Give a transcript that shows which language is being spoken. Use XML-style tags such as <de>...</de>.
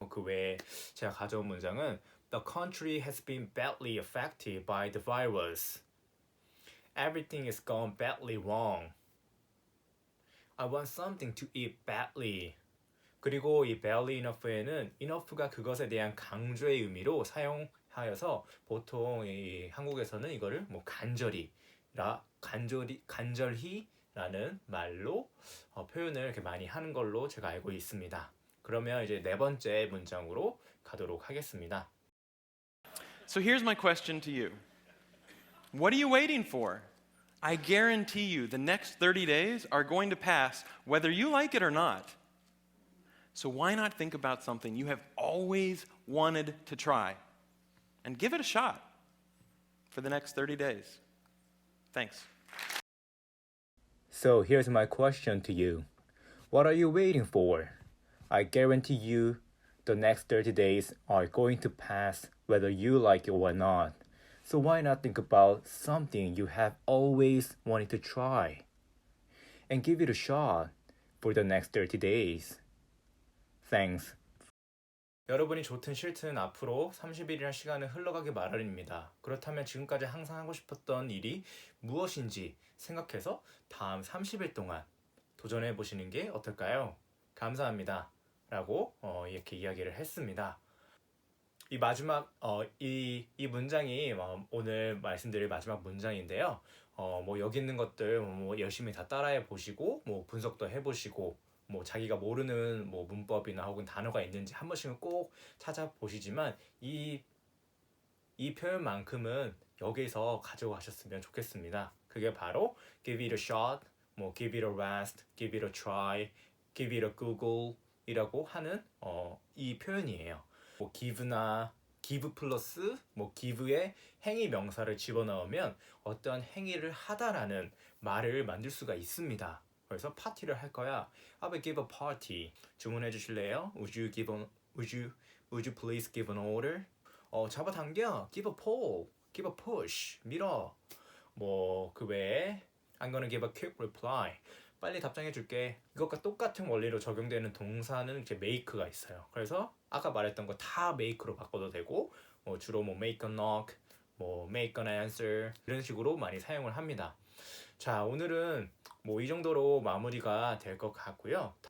<ko>그 외에 제가 가져온 문장은</ko> <en>The country has been badly affected by the virus. Everything is gone badly wrong. I want something to eat badly.</en> <ko>그리고 이 badly enough에는 enough가 그것에 대한 강조의 의미로 사용하여서 보통 이 한국에서는 이거를 뭐 간절히라는 말로 표현을 이렇게 많이 하는 걸로 제가 알고 있습니다. 그러면 이제 네 번째 문장으로 가도록 하겠습니다.</ko> <en>So here's my question to you. What are you waiting for? I guarantee you the next 30 days are going to pass whether you like it or not. So why not think about something you have always wanted to try and give it a shot for the next 30 days? Thanks. So here's my question to you. What are you waiting for? I guarantee you the next 30 days are going to pass whether you like it or not. So why not think about something you have always wanted to try and give it a shot for the next 30 days? Thanks.</en> <ko>여러분이 좋든 싫든 앞으로 30일이라는 시간은 흘러가기 마련입니다. 그렇다면 지금까지 항상 하고 싶었던 일이 무엇인지 생각해서 다음 30일 동안 도전해 보시는 게 어떨까요? 감사합니다. 라고 이렇게 이야기를 했습니다. 이 마지막 이 문장이 오늘 말씀드릴 마지막 문장인데요. 뭐 여기 있는 것들 뭐 열심히 다 따라해 보시고 뭐 분석도 해 보시고 뭐 자기가 모르는 뭐 문법이나 혹은 단어가 있는지 한 번씩은 꼭 찾아보시지만 이 표현만큼은 여기서 가져가셨으면 좋겠습니다. 그게 바로</ko> <en>give it a shot, 뭐 give it a rest, give it a try, give it a Google</en> <ko>이라고 하는 이 표현이에요. 뭐 give나 give 플러스 뭐 give에 행위 명사를 집어넣으면 어떠한 행위를 하다라는 말을 만들 수가 있습니다. 그래서 파티를 할 거야.</ko> <en>I will give a party.</en> <ko>주문해 주실래요?</ko> <en>Would you please give an order?</en> <ko>잡아당겨.</ko> <en>Give a pull. Give a push.</en> <ko>밀어. 뭐 그 외에</ko> <en>I'm gonna give a quick reply.</en> <ko>빨리 답장해 줄게. 이것과 똑같은 원리로 적용되는 동사는 이제 make가 있어요. 그래서 아까 말했던 거 다 make로 바꿔도 되고 주로 뭐 make a knock, 뭐 make an answer 이런 식으로 많이 사용을 합니다. 자, 오늘은 뭐 이 정도로 마무리가 될 것 같고요.</ko>